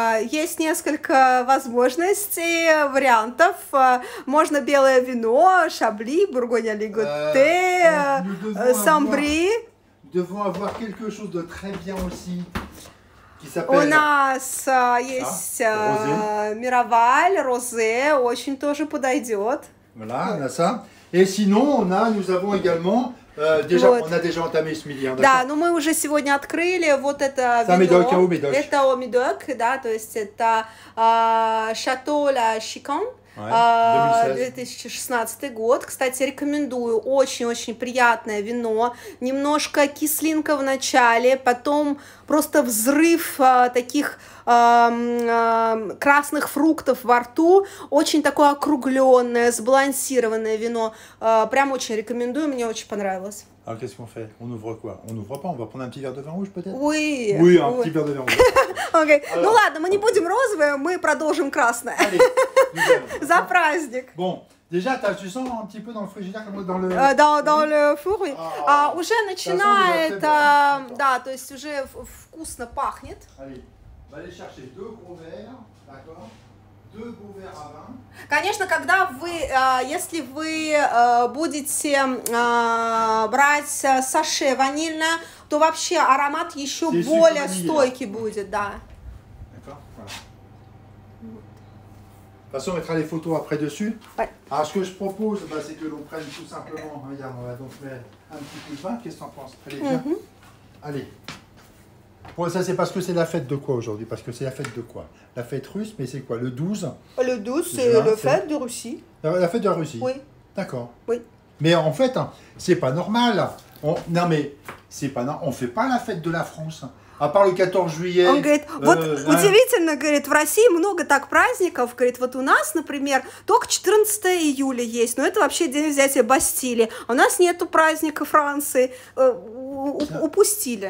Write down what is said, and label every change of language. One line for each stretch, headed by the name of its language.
Russian: Есть несколько возможностей, вариантов. Можно белое вино, Chablis, Bourgogne-Ligoté, Saint-Brie.
French: Nous devons avoir quelque chose de très bien aussi.
Russian: У нас есть Miraval, Rosé, очень тоже подойдет.
French: Voilà, on a ça. Et sinon, nous avons également, on a déjà entamé ce midi.
Russian: Да, но мы уже сегодня открыли вот это вино. Это о Медок, да, то есть это Chateau La Chicane. 2016 год. Кстати, рекомендую. Очень-очень приятное вино. Немножко кислинка в начале, потом просто взрыв таких красных фруктов во рту. Очень такое округленное, сбалансированное вино. Прям очень рекомендую, мне очень понравилось.
French: Alors qu'est-ce qu'on fait? On ouvre quoi? On ouvre pas, on va prendre un petit verre de vin rouge peut-être? Oui. Oui, un petit verre de vin rouge. Okay.
Russian: Ну ладно, мы не будем розовое, мы продолжим красное.
French: Allez,
Russian: За праздник.
French: Bon, déjà tu sens un petit peu dans le frigidaire comme dans le... Dans le four, oui.
Russian: Уже начинает, да, то есть уже вкусно пахнет.
French: Allez, on va aller chercher 2 gros verres, d'accord? 2 beaux verres à vin.
Russian: Конечно, когда вы, если вы будете брать саше ванильное, то вообще аромат еще более стойкий будет, да.
French: D'accord, voilà. De toute façon, on mettra les photos après dessus. Ouais. Alors, ce que je propose, c'est que l'on prenne tout simplement, regarde, on va donc mettre un petit coup de vin. Qu'est-ce que tu en penses? Allez, viens. Allez. Bon, ça, c'est parce que c'est la fête de quoi aujourd'hui? Parce que c'est la fête de quoi? La fête russe, mais c'est quoi? Le 12? Le 12, c'est la fête de Russie. La fête de la Russie? Oui. D'accord. Oui. Mais en fait, c'est pas normal. Non, mais c'est pas normal. On fait pas la fête de la France. À part le 14 juillet.
Russian: Он говорит, вот удивительно, говорит, в России много так праздников, говорит, вот у нас, например, только 14 июля есть, но это вообще день взятия Бастилии, а у нас нету праздника Франции, упустили.